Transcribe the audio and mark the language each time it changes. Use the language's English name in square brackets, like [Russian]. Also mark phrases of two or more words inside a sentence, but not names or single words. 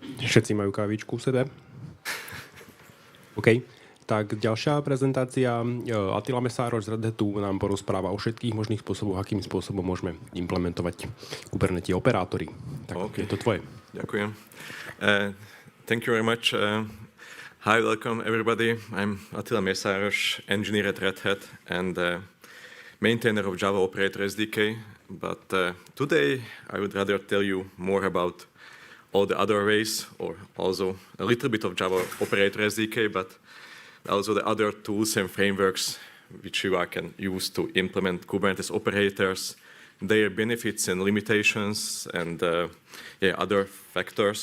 [Slovak] Všetci majú kávičku v sebe. OK. Tak ďalšia prezentácia. Attila Mesároš z Red Hatu nám porozpráva o všetkých možných spôsoboch, akým spôsobom môžeme implementovať Kubernetes operátory. Tak je to tvoje. Ďakujem. [English] Thank you very much. Hi, welcome everybody. I'm Attila Mesároš, engineer at Red Hat and maintainer of Java Operator SDK. But today I would rather tell you more about all the other ways, or also a little bit of Java Operator SDK, but also the other tools and frameworks which you can use to implement Kubernetes operators, their benefits and limitations, and other factors.